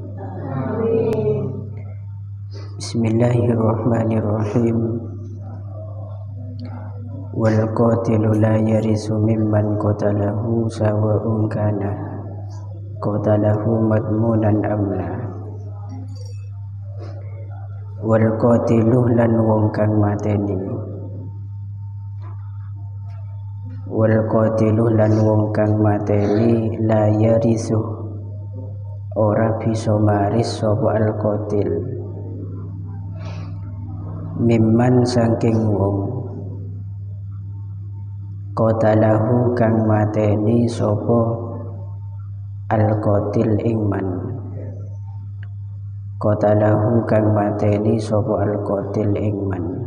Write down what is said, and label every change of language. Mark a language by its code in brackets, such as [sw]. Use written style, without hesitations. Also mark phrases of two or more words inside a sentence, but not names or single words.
[ar] بسم الله الرحمن الرحيم. والقاتل لا يرث ممن قتله سواء كان قتله مضمونا أم لا. والقاتل [jv] lan wong kang mateni, [ar] والقاتل [jv] lan wong kang mateni [ar] لا يرث [jv] ora bisa maris sapa [ar] القاتل [jv] mimman saking wong qatalahu kang mateni sapa [ar] القاتل [jv] ing man, qatalahu kang mateni sapa [ar] القاتل [jv] ing man.